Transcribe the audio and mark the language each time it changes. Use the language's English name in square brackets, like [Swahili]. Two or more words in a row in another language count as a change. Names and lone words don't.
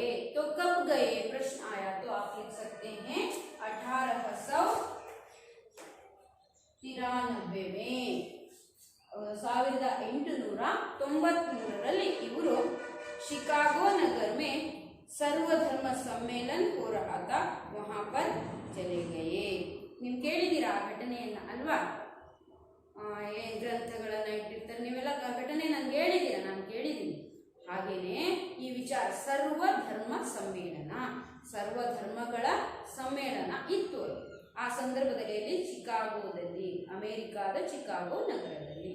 [Hindi] तो कब गए प्रश्न आया, तो आप लिख सकते हैं 1893 में, 1893 इವರು शिकागो नगर में सर्वधर्म सम्मेलन हो रहा था, वहां पर चले गए. [Kannada] ನೀವು ಕೇಳಿದ್ದೀರಾ ಆ ಘಟನೆಯನ್ನ ಅಲ್ವಾ? ಗ್ರಂಥಗಳನ್ನ ಇಟ್ಟಿರ್ತಾರೆ, ನೀವೆಲ್ಲ ಘಟನೆ ನನಗೆ ಹೇಳಿದ್ದೀರಾ, ನಾನು ಕೇಳಿದ್ದೀನಿ. ಹಾಗೇನೆ ಈ ವಿಚಾರ ಸರ್ವಧರ್ಮ ಸಮ್ಮೇಳನ, ಸರ್ವಧರ್ಮಗಳ ಸಮ್ಮೇಳನ ಇತ್ತು. ಆ ಸಂದರ್ಭದಲ್ಲಿ ಚಿಕಾಗೋದಲ್ಲಿ, ಅಮೆರಿಕಾದ ಚಿಕಾಗೋ ನಗರದಲ್ಲಿ.